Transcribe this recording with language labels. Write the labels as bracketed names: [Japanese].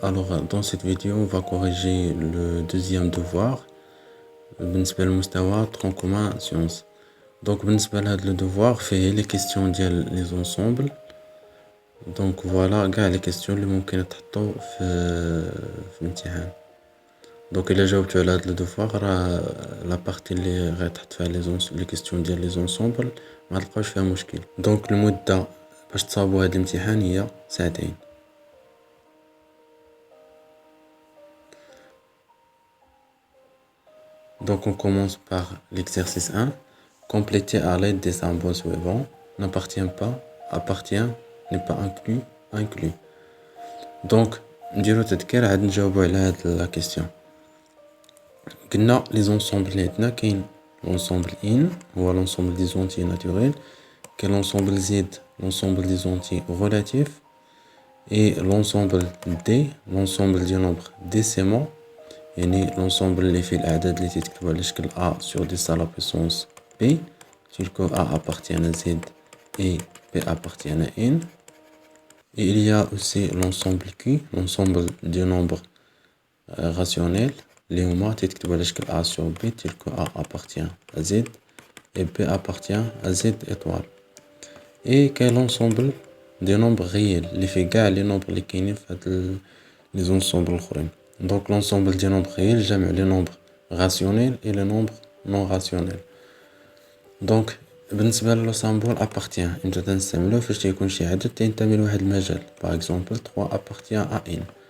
[French] Alors, dans cette vidéo, on va corriger le deuxième devoir. [Arabic] بالنسبة للمستوى [French] tronc commun sciences. Donc, [Arabic] بالنسبة لهذا [French] le devoir, fait les questions [Arabic] ديال [French] les ensembles. Donc, voilà, [Arabic] كاع [French] les questions [Arabic] اللي ممكن تحطو في الامتحان. [French] Donc, [Arabic] إلا جاوبتو على هذا [French] le devoir, [Arabic] راه [French] la partie [Arabic] اللي غتحط فيها [French] les questions [Arabic] ديال [French] les ensembles [Arabic] ما تلقاوش فيها مشكل. [French] Donc, [Arabic] المدة باش تصاوبو هاد الامتحان هي ساعتين. [French] Donc on commence par l'exercice 1. Compléter à l'aide des symboles suivants. N'appartient pas, appartient, n'est pas inclus, inclus. Donc, [Arabic] نديرو تذكير عاد نجاوبو على هاد [French] la question. [Arabic] قلنا [French] les ensembles [Arabic] اللي عندنا كاين [French] l'ensemble in هو l'ensemble des entiers naturels, [Arabic] كاين [French] l'ensemble z l'ensemble des entiers relatifs et l'ensemble d l'ensemble des nombres décimaux. [Arabic] يعني [French] l'ensemble [Arabic] اللي فيه الأعداد اللي تتكتب على شكل [French] A sur 10 à la puissance P tel que A appartient à Z et P appartient à N. Et il y a aussi l'ensemble Q, l'ensemble des nombres rationnels [Arabic] اللي هما تتكتب على شكل [French] A sur B tel que A appartient à Z et B appartient à Z étoile. Et [Arabic] كاين [French] l'ensemble des nombres réels اللي فيه كاع les nombres [Arabic] اللي كاينين في هاد [French] les ensembles [Arabic] الآخرين. [French] Donc l'ensemble des nombres réels, j'aime les nombres rationnels et les nombres non rationnels. Donc [Arabic] بالنسبة لو [French] symbole appartient [Arabic] انت تنستعملوه فاش تيكون شي عدد تينتمي لواحد المجال. [French] Par exemple 3 appartient à n.